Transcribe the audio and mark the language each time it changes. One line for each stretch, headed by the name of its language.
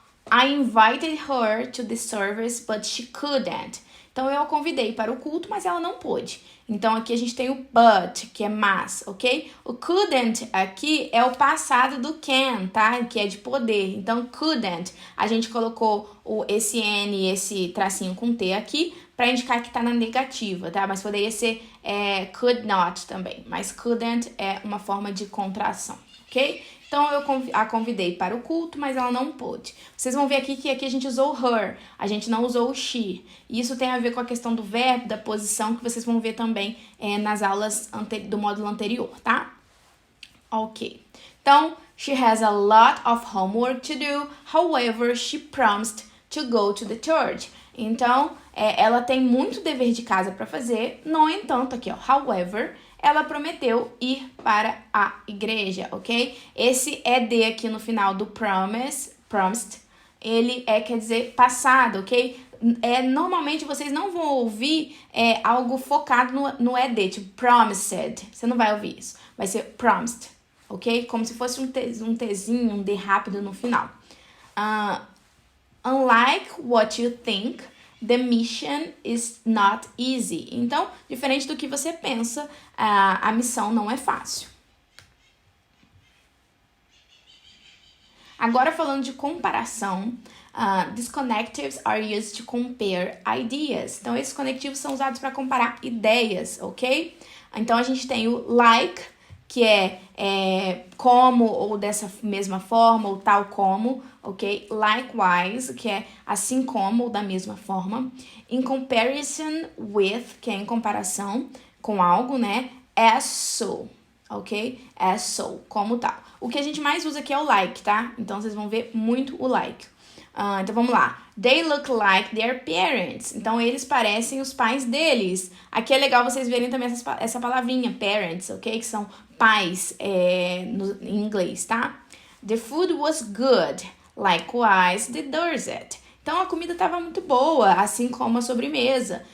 English: I invited her to the service, but she couldn't.
Portuguese: Então, eu a convidei para o culto, mas ela não pôde. Então, aqui a gente tem o but, que é mas, ok? O couldn't aqui é o passado do can, tá? Que é de poder. Então, couldn't, a gente colocou esse N, esse tracinho com T aqui, para indicar que tá na negativa, tá? Mas poderia ser could not também. Mas couldn't é uma forma de contração, ok? Então, eu a convidei para o culto, mas ela não pôde. Vocês vão ver aqui que aqui a gente usou her, a gente não usou o she. E isso tem a ver com a questão do verbo, da posição, que vocês vão ver também nas aulas do módulo anterior, tá? Ok.
English: Então, she has a lot of homework to do, however, she promised to go to the church.
Portuguese: Então, ela tem muito dever de casa para fazer, no entanto, aqui, ó, however, ela prometeu ir para a igreja, ok? Esse ED aqui no final do promised, ele quer dizer passado, ok? Normalmente vocês não vão ouvir algo focado no ED, tipo promised. Você não vai ouvir isso. Vai ser promised, ok? Como se fosse um Tzinho, um D rápido no final.
English: Unlike what you think, the mission is not easy.
Portuguese: Então, diferente do que você pensa, a missão não é fácil. Agora falando de comparação,
English: these connectives are used to compare ideas.
Portuguese: Então, esses conectivos são usados para comparar ideias, ok? Então, a gente tem o like, que é como, ou dessa mesma forma, ou tal como, ok? Likewise, que é assim como, ou da mesma forma.
English: In comparison with,
Portuguese: que é em comparação com algo, né?
English: As so, ok? As so,
Portuguese: como tal. O que a gente mais usa aqui é o like, tá? Então, vocês vão ver muito o like. Então, vamos lá.
English: They look like their parents.
Portuguese: Então, eles parecem os pais deles. Aqui é legal vocês verem também essa palavrinha, parents, ok? Que são pais em inglês, tá?
English: The food was good. Likewise, the dessert.
Portuguese: Então, a comida estava muito boa, assim como a sobremesa.